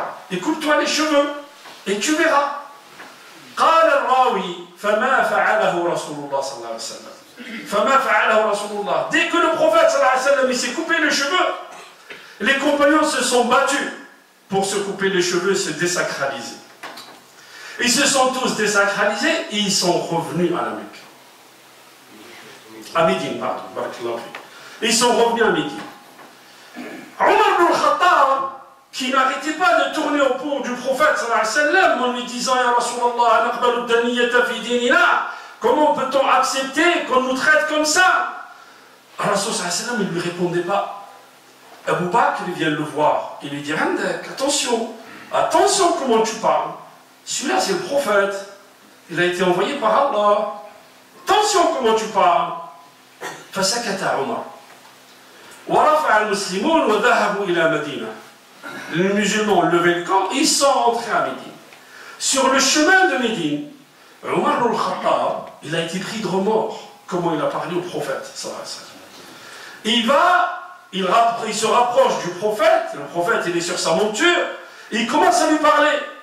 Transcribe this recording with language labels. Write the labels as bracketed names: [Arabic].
[French] Écoute-toi les cheveux et tu verras. [Arabic] قال الراوي فما فعله رسول الله صلى الله عليه وسلم فما فعله رسول الله. [French] Dès que le prophète [Arabic] صلى الله عليه وسلم [French] s'est coupé les cheveux, les compagnons se sont battus pour se couper les cheveux et se désacraliser. Ils se sont tous désacralisés et ils sont revenus à la Mecque. À Médine, pardon. Ils sont revenus à Médine. Omar ibn Khattab, qui n'arrêtait pas de tourner autour du prophète [Arabic] sallallahu alayhi wa sallam [French] en lui disant [Arabic] Ya Rasulallah, anaqbalu daniyata fi dinina, [French] comment peut-on accepter qu'on nous traite comme ça? Rasul [Arabic] sallallahu alayhi wa sallam, [French] il ne lui répondait pas. Abu Bakr vient le voir, il lui dit attention, attention comment tu parles. Celui-là c'est le prophète, il a été envoyé par Allah. Attention comment tu parles. [Arabic] Fasakata Omar. ورفع المسلمون وذهبوا إلى مدينة. [French] Les musulmans ont levé le camp, ils sont rentrés à Médine. Sur le chemin de Médine, Omar al-Khattab, il a été pris de remords, comment il a parlé au prophète. Il se rapproche du prophète, le prophète il est sur sa monture, et il commence à lui parler.